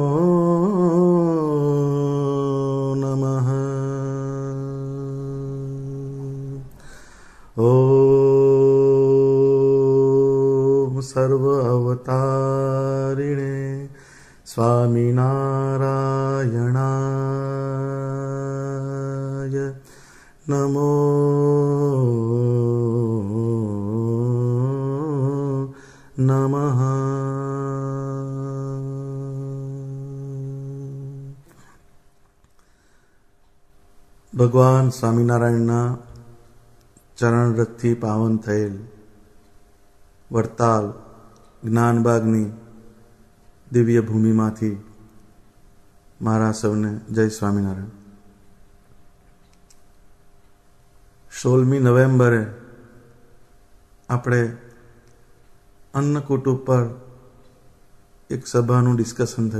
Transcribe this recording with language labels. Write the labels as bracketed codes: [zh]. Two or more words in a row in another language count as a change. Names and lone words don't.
[sa] नमः ओम सर्व अवतारिणे स्वामीनारायणाय नमो नमः [gu] भगवान स्वामीनारायणना चरणरथથી પાવન થયેલ વડતાલ જ્ઞાનબાગની દિવ્ય ભૂમિમાંથી મારા સૌને જય સ્વામિનારાયણ. 16મી નવેમ્બરે આપણે અન્નકૂટ ઉપર એક સભાનું ડિસ્કશન થયું.